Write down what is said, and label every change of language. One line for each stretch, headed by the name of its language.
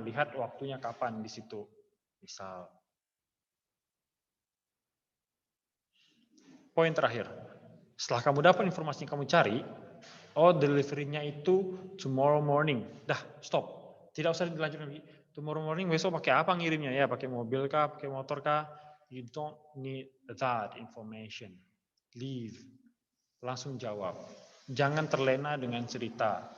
Indonesian: Lihat waktunya kapan di situ. Misal. Poin terakhir. Setelah kamu dapat informasi yang kamu cari, Oh, delivery-nya itu
English: tomorrow morning.
Indonesian: Dah, stop. Tidak usah dilanjutkan lagi.
English: Tomorrow morning,
Indonesian: besok pakai apa ngirimnya ya? Pakai mobil kah? Pakai motor kah?
English: You don't need that information.
Indonesian: Leave. Langsung jawab. Jangan terlena dengan cerita.